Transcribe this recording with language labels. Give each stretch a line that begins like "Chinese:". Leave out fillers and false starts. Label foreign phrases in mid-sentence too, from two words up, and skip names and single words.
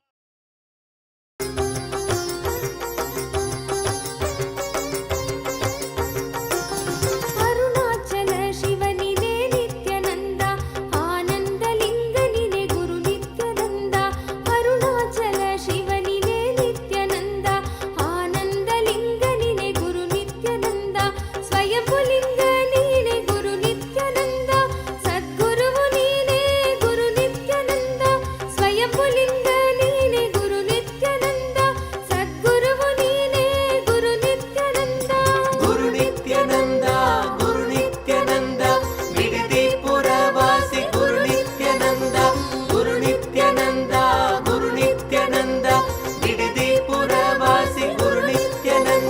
Tamil: அருணாச்சல சிவனிலே நித்யநந்தா ஆனந்தலிங்கனிலே குரு நித்யநந்தா அருணாச்சல சிவனிலே நித்யநந்தா ஆனந்தலிங்கனிலே குரு நித்யநந்தா
Kannada: ಸ್ವಯಂಭುಲಿಂಗ ನೀನೆ ಗುರು ನಿತ್ಯಾನಂದ ಸದ್ಗುರುವು ನೀನೆ ಗುರು ನಿತ್ಯಾನಂದ ಸ್ವಯಂಭುಲಿಂಗ ನೀನೆ ಗುರು ನಿತ್ಯಾನಂದ ಸದ್ಗುರುವು ನೀನೆ ಗುರು ನಿತ್ಯಾನಂದ ಗುರು ನಿತ್ಯಾನಂದ ಗುರು ನಿತ್ಯಾನಂದ ಬಿಡದಿ ಪುರವಾಸಿ ಗುರು ನಿತ್ಯಾನಂದ ಗುರು ನಿತ್ಯಾನಂದ ಗುರು ನಿತ್ಯಾನಂದ ಬಿಡದಿ ಪುರವಾಸಿ ಗುರು ನಿತ್ಯಾನಂದ